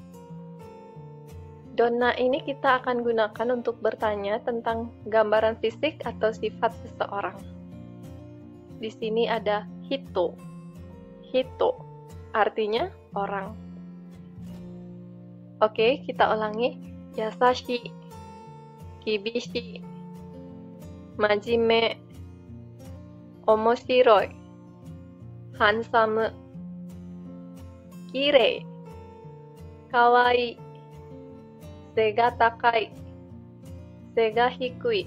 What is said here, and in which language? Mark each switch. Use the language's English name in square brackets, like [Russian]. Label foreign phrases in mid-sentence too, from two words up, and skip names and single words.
[Indonesian] Donna ini kita akan gunakan untuk bertanya tentang gambaran fisik atau sifat seseorang. Di sini ada hito. Hito artinya orang. Oke, kita ulangi. [Japanese] Yasashi. 厳しい。真面目. Omoshiroi. Handsome. 綺麗。可愛い. 背が高い。背が低い.